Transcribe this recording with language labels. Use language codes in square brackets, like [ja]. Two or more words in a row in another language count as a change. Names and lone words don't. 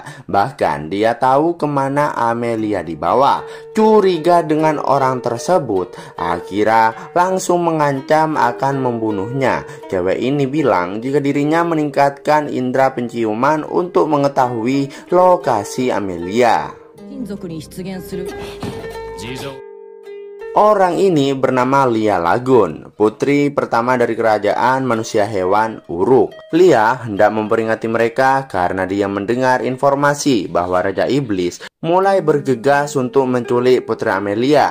[id] Bahkan dia tahu kemana Amelia dibawa. Curiga dengan orang tersebut, Akira langsung mengancam akan membunuhnya. Cewek ini bilang jika dirinya meningkatkan indera penciuman untuk mengetahui lokasi Amelia. [ja] 民族に出現する [id] Orang ini bernama Lia Lagun, putri pertama dari kerajaan manusia hewan Uruk. Lia hendak memperingati mereka karena dia mendengar informasi bahwa Raja Iblis mulai bergegas untuk menculik Putri Amelia.